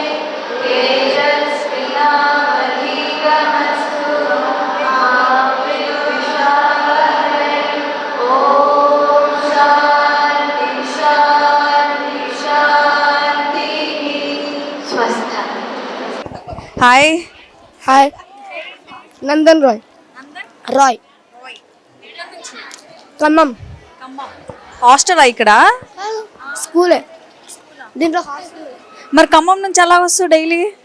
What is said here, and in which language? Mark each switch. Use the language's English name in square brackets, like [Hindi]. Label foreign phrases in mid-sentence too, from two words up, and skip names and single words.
[Sanskrit] तेजस्विनावधीतमस्तु मा विद्विषावहै ॐ शान्ति शान्ति शान्तिः स्वस्थ [Telugu] హాయ్ హాయ్ నందన్ రాయ్ ఖమ్మం హాస్టలా ఇక్కడ? స్కూలే దీంట్లో హాస్టల్ మరి ఖమ్మం నుంచి ఎలా వస్తావు డైలీ?